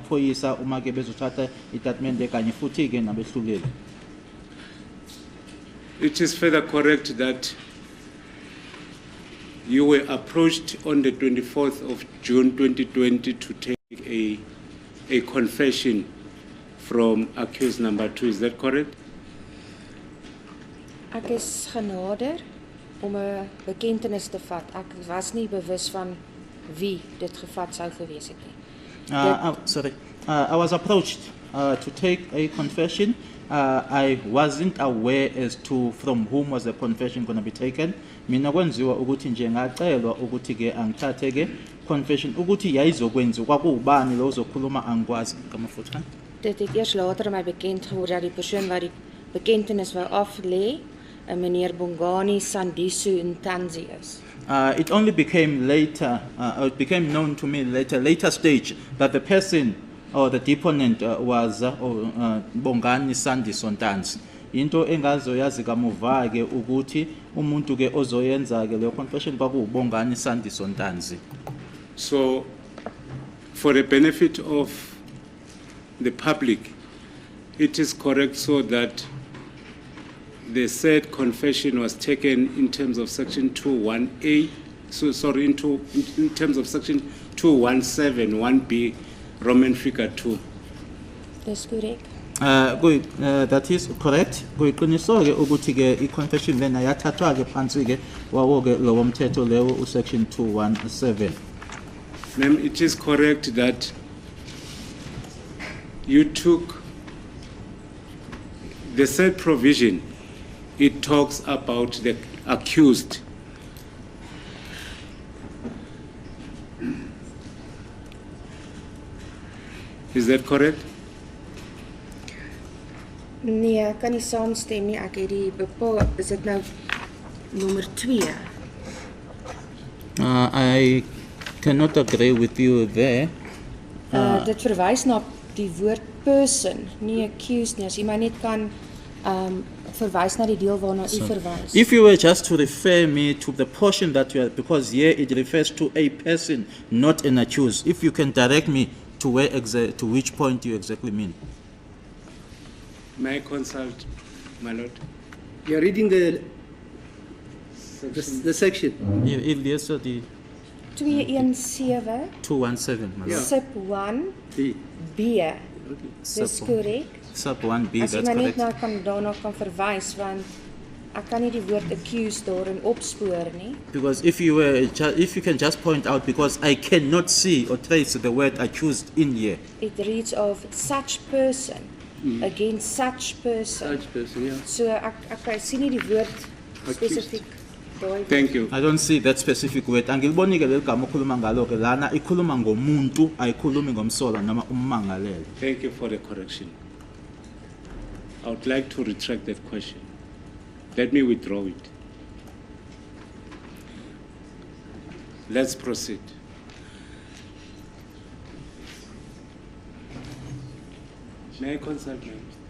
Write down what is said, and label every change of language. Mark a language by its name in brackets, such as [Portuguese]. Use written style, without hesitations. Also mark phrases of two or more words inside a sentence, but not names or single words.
[Zulu] amaphoyisa uma ke bezothatha itatimende kanye futhi ke nabehluleli. [English] It is further correct that you were approached on the 24th of June 2020 to take a confession from accused number 2. Is that correct? [Afrikaans] Ek is genader om 'n bekentenis te vat. Ek was nie bewus van wie dit gevat sou gewees het nie. [English] I was approached to take a confession. I wasn't aware as to from whom was the confession going to be taken. [Zulu] Mina kwenziwa ukuthi nje ngacelwa ukuthi ke angithathe ke confession ukuthi yayizokwenziwa kwakuubani lo uzokhuluma angikwazi ngamafutha. [Afrikaans] Dit het eers later my bekend geword dat die persoon wat die bekentenis wou aflê, meneer Bongani Sandisu Ntanzi is. [English] It only became later, it became known to me later stage that the person or the deponent was Bongani Sandisu Ntanzi. [Zulu] Into engazoyazi kamuva ke ukuthi umuntu ke ozoyenza ke le confession kwakuubongani Sandisu Ntanzi. [English] So, for the benefit of the public, it is correct so that the said confession was taken in terms of section 21A, in terms of section 217, 1B, Roman figure 2. [Afrikaans] Dis korrek. [English] That is correct. [Zulu] Kuyiqiniso ke ukuthi ke i-confession lena yathathwa ke phansi ke wawo ke lo mthetho lewo usection 217. [English] Ma'am, it is correct that you took the said provision. It talks about the accused. Is that correct? [Afrikaans] Nee, kan nie saamstem nie. Ek het die bepaal, is dit nou nommer 2? [English] I cannot agree with you there. Dit verwys na die woord person, nie accused nie. As jy maar net kan verwys na die deel waarna u verwys. If you were just to refer me to the portion that you are, because here it refers to a person, not an accused. If you can direct me to where to which point you exactly mean. May I consult, my lord? You are reading the section. Yes, sir, the 217 217, my lord. sub 1 B. B. Sub [Afrikaans] Dis korrek. [English] Sub 1B, [Afrikaans] As jy [English] that's [Afrikaans] maar net [English] correct. [Afrikaans] daarna kan verwys, want ek kan nie die woord accused daarin opspoor nie. [English] Because if you can just point out, because I cannot see or trace the word accused in here. It reads of such person against such person. Such person, yeah. [Afrikaans] So ek sien nie die woord spesifiek daai. [English] Thank you. I don't see that specific word. [Zulu] Angiliboni ke legama okhuluma ngalo ke lana ikhuluma ngomuntu ayikhulumi ngomsola noma ummangalelo. [English] Thank you for the correction. I would like to retract that question. Let me withdraw it. Let's proceed. May I consult, ma'am?